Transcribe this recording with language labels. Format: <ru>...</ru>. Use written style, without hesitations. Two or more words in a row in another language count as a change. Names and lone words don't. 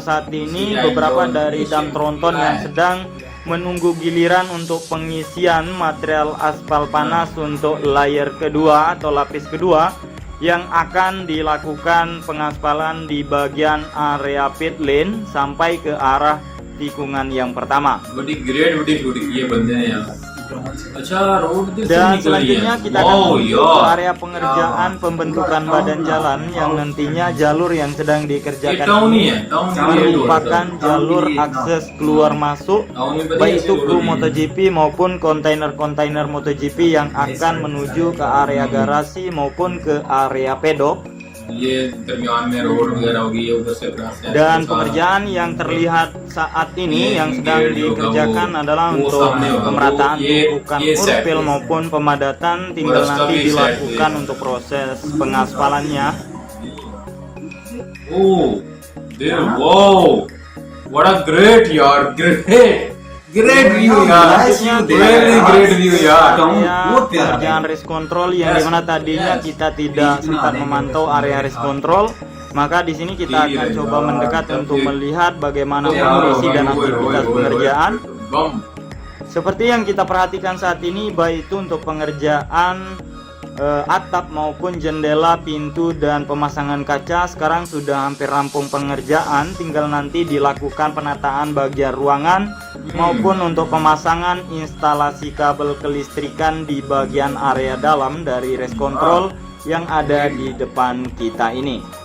<id>saat ini beberapa dari dam tronton yang sedang menunggu giliran untuk pengisian material aspal panas untuk layer kedua atau lapis kedua, yang akan dilakukan pengaspalan di bagian area</id> <en>pit lane</en> <id>sampai ke arah tikungan yang pertama.</id> <hi>अच्छा</hi> <en>road this</en> <hi>से</hi> <id>Dan</id> <hi>निकल रही</hi> <id>selanjutnya</id> <hi>है</hi> <id>kita akan</id> <hi>वाओ</hi> <id>menuju ke</id> <hi>यार</hi> <id>area pengerjaan pembentukan badan jalan yang nantinya jalur yang sedang</id> <hi>ये</hi> <id>dikerjakan</id> <hi>टाउन ही</hi> <id>ini</id> <hi>है टाउन में</hi> <id>merupakan jalur akses keluar masuk baik itu kru MotoGP maupun kontainer-kontainer MotoGP yang akan menuju ke area garasi maupun ke area pedok.</id> <hi>ये दरमियान में रोड वगैरह होगी ये उधर से क्रॉस है</hi> <id>Dan pekerjaan yang terlihat saat ini yang sedang dikerjakan adalah untuk pemerataan tumpukan urpil maupun pemadatan, tinggal nanti dilakukan untuk proses pengaspalannya.</id> <en>Oh, there, wow, what a great yard, great view yaar, really great view yaar.</en> <id>Area pengerjaan</id> <en>race control</en> <id>yang dimana tadinya kita tidak sempat memantau area</id> <en>race control,</en> <id>maka di sini kita akan coba mendekat untuk melihat bagaimana kondisi dan aktivitas pengerjaan. Seperti yang kita perhatikan saat ini, baik itu untuk pengerjaan atap maupun jendela, pintu dan pemasangan kaca sekarang sudah hampir rampung pengerjaan, tinggal nanti dilakukan penataan bagian ruangan maupun untuk pemasangan instalasi kabel kelistrikan di bagian area dalam dari</id> <en>race control</en> <id>yang ada di depan kita ini.</id>